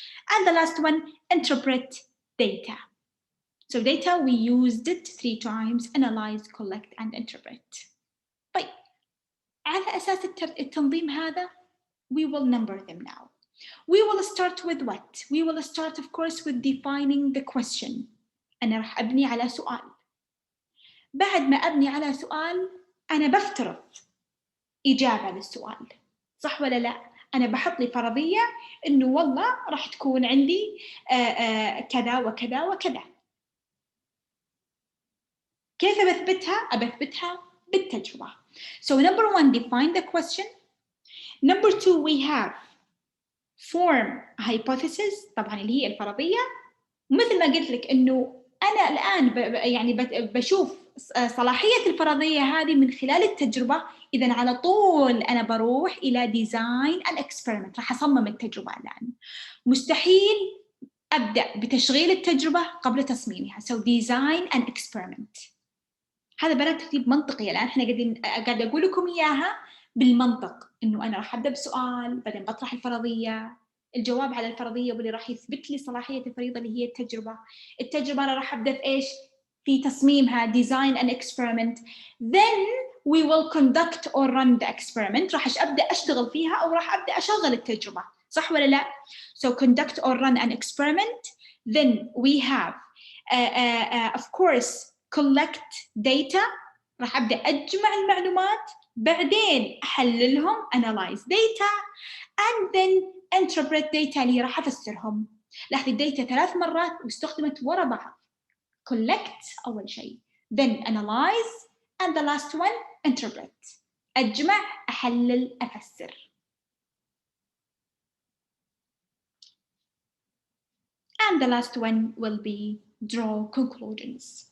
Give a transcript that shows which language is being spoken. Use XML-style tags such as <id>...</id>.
<en>And the last one, interpret data. So data, we used it 3 times: analyze, collect, and interpret.</en> <ar>طيب على أساس التنظيم هذا,</ar> <en>we will number them now. We will start with what? We will start, of course, with defining the question.</en> <ar>أنا راح أبني على سؤال. بعد ما أبني على سؤال أنا بفترض إجابة للسؤال، صح ولا لا؟ أنا بحط لي فرضية إنه والله راح تكون عندي كذا وكذا وكذا. كيف أثبتها؟ أثبتها بالتجربة.</ar> <en>So number 1, define the question. Number 2, we have form a hypothesis،</en> <ar>طبعا اللي هي الفرضية. مثل ما قلت لك إنه أنا الآن يعني بشوف صلاحية الفرضية هذه من خلال التجربة. إذن على طول أنا بروح إلى</ar> <en>design an experiment،</en> <ar>راح أصمم التجربة الآن. مستحيل أبدأ بتشغيل التجربة قبل تصميمها.</ar> <en>So design an experiment.</en> <ar>هذا بنات ترتيب منطقي. الآن إحنا قاعدة أقول لكم إياها بالمنطق، إنه أنا راح أبدأ بسؤال، بعدين بطرح الفرضية، الجواب على الفرضية واللي راح يثبت لي صلاحية الفريضة اللي هي التجربة. التجربة أنا راح أبدأ في إيش؟ في تصميمها،</ar> <en>design an experiment. Then we will conduct or run the experiment.</en> <ar>راح أبدأ أشتغل فيها أو راح أبدأ أشغل التجربة، صح ولا لا؟</ar> <en>So conduct or run an experiment. Then we have of course collect data.</en> <ar>راح أبدأ أجمع المعلومات، بعدين أحللهم</ar> <en>analyze data, and then interpret data</en> <ar>اللي راح أفسرهم. لاحظي الداتا 3 مرات واستخدمت ورا بعض.</ar> <en>collect</en> <ar>أول شيء،</ar> <en>then analyze, and the last one interpret.</en> <ar>أجمع، أحلل، أفسر.</ar> <en>And the last one will be draw conclusions.</en>